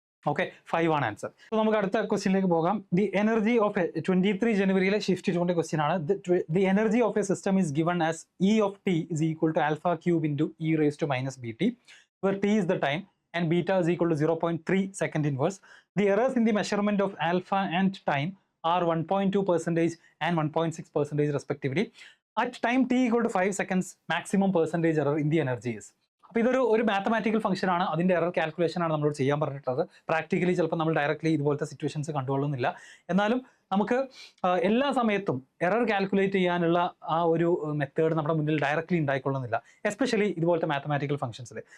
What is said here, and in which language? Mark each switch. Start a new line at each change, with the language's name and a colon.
Malayalam: Okay, 5 ആണ് answer. അപ്പോൾ നമുക്ക് അടുത്ത ക്വസ്റ്റ്യനിലേക്ക് പോകാം.
English: the energy of
Malayalam: 23 ജനുവരിയിലെ shift 2 question ആണ്.
English: The energy of a system is given as E of T is equal to alpha cube into E raise to minus B T, where t is the time and beta is equal to 0.3 second inverse. The errors in the measurement of alpha and time are 1.2% and 1.6% respectively. At time t equal to 5 seconds, maximum percentage error in the energy is.
Malayalam: അപ്പോൾ ഇതൊരു mathematical function ആണ്. അതിൻ്റെ error calculation ആണ് നമ്മളോട് ചെയ്യാൻ പറഞ്ഞിട്ടുള്ളത്. Practically ചിലപ്പോൾ നമ്മൾ ഡയറക്റ്റ്ലി ഇതുപോലത്തെ സിറ്റുവേഷൻസ് കണ്ടുകൊള്ളുന്നില്ല. എന്നാലും നമുക്ക് എല്ലാ സമയത്തും എറർ കാൽക്കുലേറ്റ് ചെയ്യാനുള്ള ആ ഒരു മെത്തേഡ് നമ്മുടെ മുന്നിൽ ഡയറക്റ്റ്ലി ഉണ്ടായിക്കൊള്ളുന്നില്ല, എസ്പെഷ്യലി ഇതുപോലത്തെ മാത്തമാറ്റിക്കൽ ഫംഗ്ഷൻസിൽ.